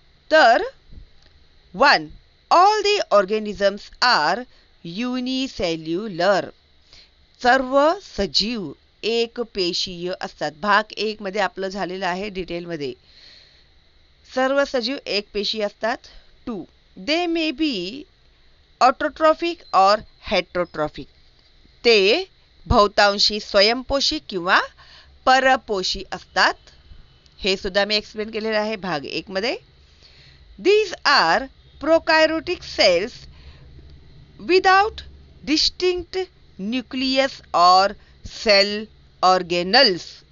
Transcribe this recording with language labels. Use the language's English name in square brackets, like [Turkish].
[English] तर 1. All the organisms are unicellular. [Marathi] सर्व सजीव एकपेशीय असतात. भाग 1 मध्ये आपलं झालेलं आहे डिटेलमध्ये. सर्व सजीव एकपेशीय असतात. 2. [English] They may be autotrophic or heterotrophic. [Marathi] ते बहुतांशी स्वयंपोषी किंवा परपोषी असतात. हे सुद्धा मी एक्सप्लेन केलेलं आहे भाग 1 मध्ये. [English] These are prokaryotic cells without distinct nucleus or cell organelles.